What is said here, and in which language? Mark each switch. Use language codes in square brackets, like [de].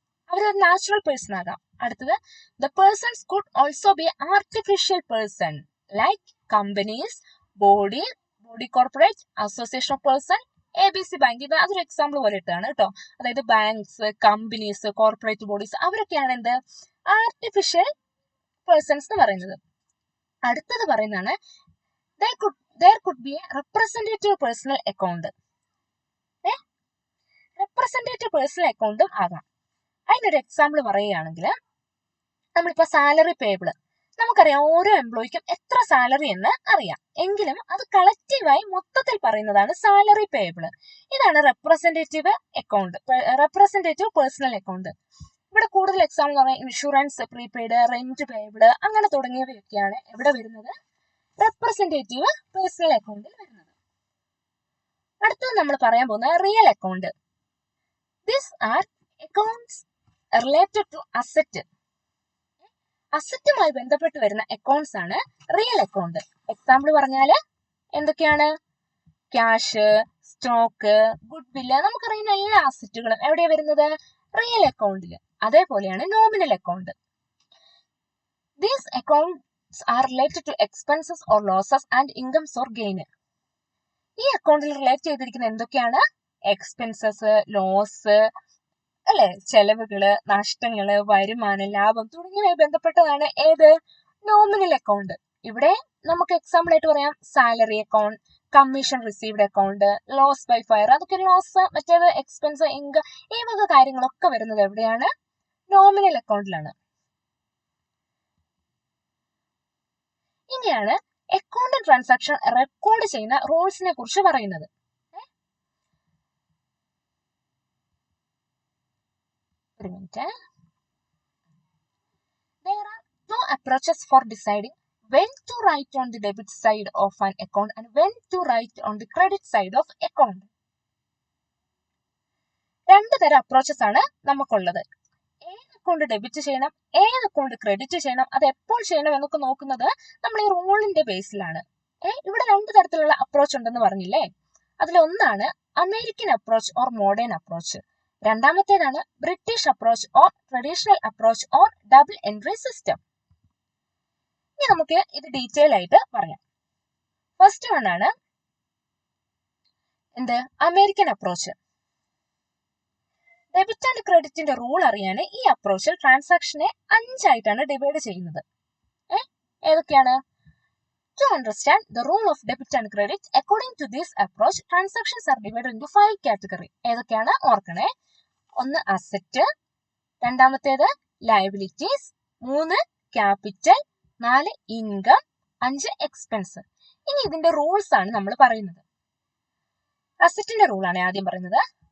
[ml] അവരൊരു natural person ആകാം. [en] അടുത്തത് the persons could also be artificial person like companies, body corporate, association of person, ABC bank. [ml] ഇത് അതൊരു example പോലെ ഇട്ടാണ് കേട്ടോ. അതായത് ബാങ്ക്സ്, കമ്പനീസ്, കോർപ്പറേറ്റ് ബോഡീസ് അവരൊക്കെയാണ് എന്ത് ആർട്ടിഫിഷ്യൽ പേഴ്സൺസ് എന്ന് പറയുന്നത്. അടുത്തത് പറയുന്നതാണ് [en] there could be a representative personal account. [ml] Representative personal അക്കൗണ്ടും ആകാം. അതിനൊരു എക്സാമ്പിൾ പറയുകയാണെങ്കിൽ നമ്മളിപ്പോ സാലറി പേബിൾ, നമുക്കറിയാം ഓരോ എംപ്ലോയിക്കും എത്ര സാലറി എന്ന് അറിയാം, എങ്കിലും അത് കളക്റ്റീവായി മൊത്തത്തിൽ പറയുന്നതാണ് സാലറി പേബിൾ. ഇതാണ് representative account, representative personal account. ഇവിടെ കൂടുതൽ എക്സാമ്പിൾ പറയാം ഇൻഷുറൻസ്, പ്രീപെയ്ഡ്, റെന്റ് പേബിൾ അങ്ങനെ തുടങ്ങിയവയൊക്കെയാണ് എവിടെ വരുന്നത്, റെപ്രസെന്റേറ്റീവ് പേഴ്സണൽ അക്കൗണ്ടിൽ വരുന്നത്. അടുത്തത് നമ്മൾ പറയാൻ പോകുന്നത് real account. [en] These are accounts related to asset. [ml] അസറ്റുമായി ബന്ധപ്പെട്ട് വരുന്ന അക്കൗണ്ട്സ് ആണ് റിയൽ അക്കൗണ്ട്. എക്സാമ്പിൾ പറഞ്ഞാല് എന്തൊക്കെയാണ്, ക്യാഷ്, സ്റ്റോക്ക്, ഗുഡ് വില്ല്, നമുക്കറിയുന്ന എല്ലാ അസറ്റുകളും എവിടെയാണ് വരുന്നത്, റിയൽ അക്കൗണ്ടിൽ. അതേപോലെയാണ് nominal account. [en] These accounts are related to expenses or losses and incomes or gain. [ml] ഈ അക്കൗണ്ടിൽ റിലേറ്റ് ചെയ്തിരിക്കുന്ന എന്തൊക്കെയാണ്, എക്സ്പെൻസസ്, ലോസ് അല്ലെ, ചെലവുകള്, നഷ്ടങ്ങള്, വരുമാനം, ലാഭം തുടങ്ങിയവയുമായി ബന്ധപ്പെട്ടതാണ് ഏത്, നോമിനൽ അക്കൗണ്ട്. ഇവിടെ നമുക്ക് എക്സാമ്പിൾ ആയിട്ട് പറയാം salary account, commission received account, loss by fire, അതൊക്കെ ലോസ്, മറ്റേത് എക്സ്പെൻസ്, ഇൻകം, ഈ വക കാര്യങ്ങളൊക്കെ വരുന്നത് എവിടെയാണ്, നോമിനൽ അക്കൗണ്ടിലാണ്. ഇനിയാണ് അക്കൗണ്ട് ട്രാൻസാക്ഷൻ റെക്കോർഡ് ചെയ്യുന്ന റൂൾസിനെ കുറിച്ച് പറയുന്നത്. ഒരു minute. [en] There are two approaches for deciding when to write on the debit side of an account and when to write on the credit side of account. [ml] രണ്ട് തരം approaches ആണ് നമുക്കുള്ളത്. ഏത് account debit ചെയ്യണം, ഏത് അക്കൗണ്ട് ക്രെഡിറ്റ് ചെയ്യണം, അത് എപ്പോൾ ചെയ്യണം എന്നൊക്കെ നോക്കുന്നത് നമ്മൾ ഈ റൂളിന്റെ ബേസിലാണ്. ഇവിടെ രണ്ട് തരത്തിലുള്ള അപ്രോച്ച് ഉണ്ടെന്ന് പറഞ്ഞില്ലേ, അതിലൊന്നാണ് American approach or modern approach, രണ്ടാമത്തേതാണ് British approach or traditional approach or double entry system. ഇനി നമുക്ക് ഇത് ഡീറ്റെയിൽ ആയിട്ട് പറയാം. ഫസ്റ്റ് വൺ ആണ് എന്ത്, American approach. Debit and ക്രെഡിറ്റിന്റെ rule അറിയാൻ ഈ അപ്രോച്ചിൽ ട്രാൻസാക്ഷനെ 5 ആയിട്ടാണ് ഡിവൈഡ് ചെയ്യുന്നത്. ഏതൊക്കെയാണ്, [en] To understand the rule of debit and credit, according to this approach, transactions are divided into 5 categories. [ml] ഏതൊക്കെയാണ് ഓർക്കണേ, ഒന്ന് അസറ്റ്, രണ്ടാമത്തേത് ലയബിലിറ്റീസ്, 3 ക്യാപിറ്റൽ, 4 ഇൻകം, 5 എക്സ്പെൻസ്. ഇനി ഇതിന്റെ റൂൾസ് ആണ് നമ്മൾ പറയുന്നത്. അസറ്റിന്റെ റൂൾ ആണ് ആദ്യം പറയുന്നത്.